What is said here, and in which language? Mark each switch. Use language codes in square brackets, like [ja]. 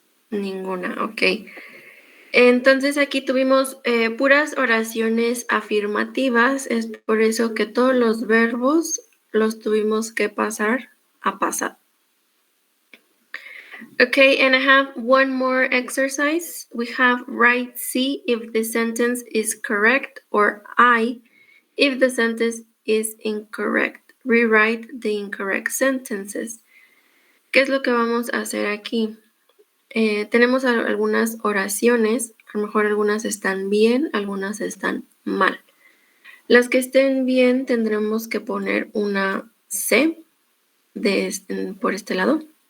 [es] Ninguna, ok. Entonces aquí tuvimos puras oraciones afirmativas, es por eso que todos los verbos los tuvimos que pasar a pasado. [en] Okay, and I have one more exercise. We have write C if the sentence is correct or I if the sentence is incorrect. Rewrite the incorrect sentences. [es] ¿Qué es lo que vamos a hacer aquí? Tenemos algunas oraciones, a lo mejor algunas están bien, algunas están mal. Las que estén bien tendremos que poner una C por este lado.